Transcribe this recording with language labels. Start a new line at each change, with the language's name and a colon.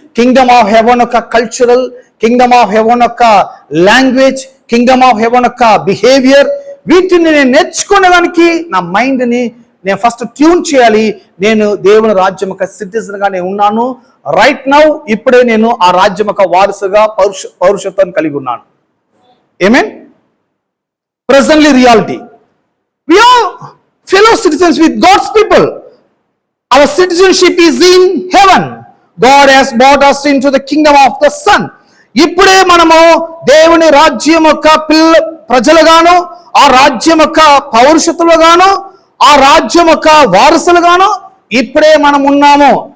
Telugu: Kingdom of haven యొక్క cultural, Kingdom of haven యొక్క language, Kingdom of haven యొక్క behaviour, వీటిని నేను నేర్చుకునేదానికి నా మైండ్ని నేను ఫస్ట్ ట్యూన్ చేయాలి. నేను దేవుని రాజ్యం యొక్క సిటిజన్ గా నేను ఉన్నాను. రైట్ నౌ, ఇప్పుడే నేను ఆ రాజ్యం యొక్క వారసుగా పౌరుషత్వాన్ని కలిగి ఉన్నాను. Amen?
English: Presently reality, we are fellow citizens with God's people. Our citizenship is in heaven. God has brought us into the kingdom of the Son.
Telugu: ఇప్పుడే మనము దేవుని రాజ్యం యొక్క ప్రజలుగాను, ఆ రాజ్యం యొక్క పౌరుషత్తులుగాను, ఆ రాజ్యం యొక్క వారసులుగాను ఇప్పుడే మనం ఉన్నాము.